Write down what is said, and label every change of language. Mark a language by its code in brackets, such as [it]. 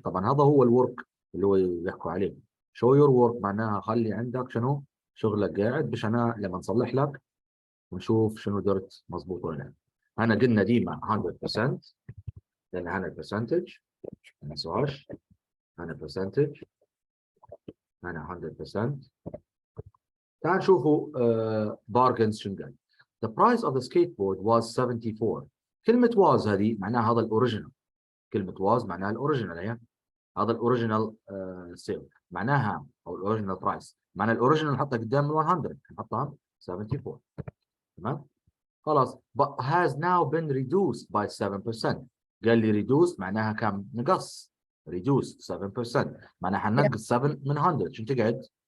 [ar] طبعا هذا هو الورك اللي هو يحكوا عليه. [en] show your work [ar] معناها خلي عندك شنو شغلك قاعد باش انا لما نصلح لك ونشوف شنو درت مضبوط ولا لا. انا قلنا ديما 100% لان هنا percentage ما نسوهاش. هنا percentage هنا 100%. تعال نشوفوا bargains شنو قال. [en] The price of the skateboard was 74. [ar] كلمة was هذه معناها هذا الاوريجينال. كلمة was معناها الاوريجينال هي هذا الاوريجينال سيل معناها او الاوريجينال برايس. معناها الاوريجينال نحطها قدام ال 100 نحطها 74. تمام. خلاص [en] but has now been reduced by 7%. [ar] قال لي reduced معناها كم نقص. reduced 7% معناها حننقص 7 من 100 شنو تقعد